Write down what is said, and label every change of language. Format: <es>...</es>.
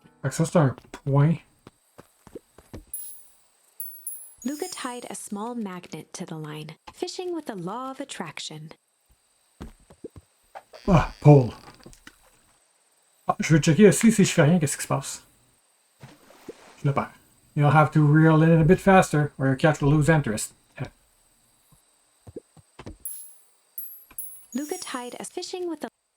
<fr>Ça, c'est un point.</fr> <en>Luca tied a small magnet to the line, fishing with the law of attraction. Ah, Paul.</en> <fr>Ah, je vais checker aussi si je fais rien, qu'est-ce qui se passe. Je le perds.</fr> <en>You'll have to reel in a bit faster, or your catch will lose interest. Luca tied a fishing with the...</en>